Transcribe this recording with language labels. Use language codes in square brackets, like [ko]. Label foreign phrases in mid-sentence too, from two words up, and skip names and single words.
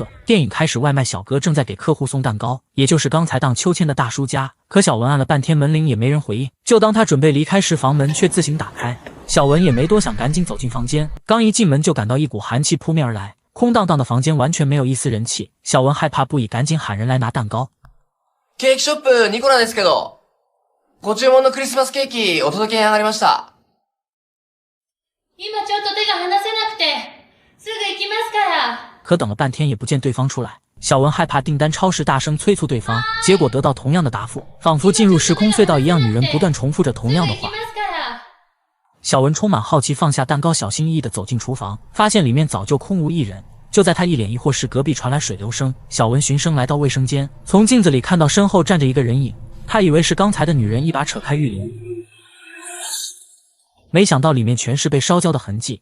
[zh] 电影开始，外卖小哥正在给客户送蛋糕，也就是刚才荡秋千的大叔家。可小文按了半天门铃也没人回应，就当他准备离开时，房门却自行打开。小文也没多想，赶紧走进房间。刚一进门就感到一股寒气扑面而来，空荡荡的房间完全没有一丝人气。小文害怕不已，赶紧喊人来拿蛋糕。 [ja] ケーキショップニコラですけど、ご注文のクリスマスケーキお届けに上がりました。今ちょっと手が離せなくて、すぐ行きますから。 [zh] 可等了半天也不见对方出来。小文害怕订单超时，大声催促对方，结果得到同样的答复，仿佛进入时空隧道一样，女人不断重复着同样的话。小文充满好奇，放下蛋糕，小心翼翼地走进厨房，发现里面早就空无一人。就在他一脸疑惑时，隔壁传来水流声。小文循声来到卫生间，从镜子里看到身后站着一个人影，他以为是刚才的女人，一把扯开浴帘，没想到里面全是被烧焦的痕迹。